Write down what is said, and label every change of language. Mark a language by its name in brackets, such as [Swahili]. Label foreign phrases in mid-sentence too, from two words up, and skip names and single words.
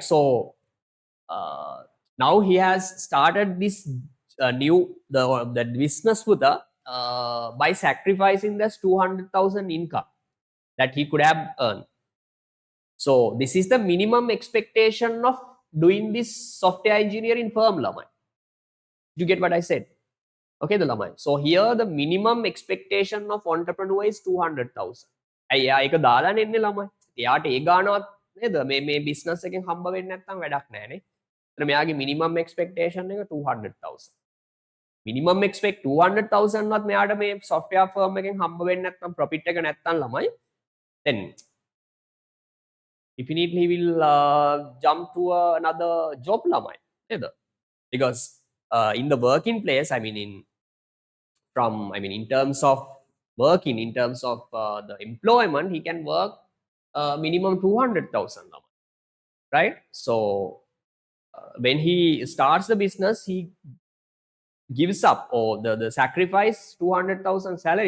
[English] So, now he has started this the business with by sacrificing this 200,000 income that he could have earned. So this is the minimum expectation of doing this software engineering firm, Lamai. You get what I said? Okay, the Lamai. So here the minimum expectation of entrepreneur is 200,000. [Sinhala] අයියා ඒක දාලා නෙන්නේ ළමයි. එයාට ඒ ගානවත් නේද? මේ business එකෙන් හම්බ වෙන්නේ නැත්නම් වැඩක් නැහැ නේ. මෙයාගේ [English] minimum expectation [Sinhala] එක 200,000. [English] minimum expect [Sinhala] 200,000 වත් මෙයාට මේ [English] software firm [Sinhala] එකෙන් හම්බ වෙන්නේ නැත්නම් profit එක නැත්නම් ළමයි, [English] then definitely he will jump to another job [Sinhala] ළමයි නේද? [English] Because in the working place, I mean in terms of working, in terms of the employment, he can work minimum 200,000 ළමයි, right? So when he starts the business, he gives up or the sacrifice 200,000 salary.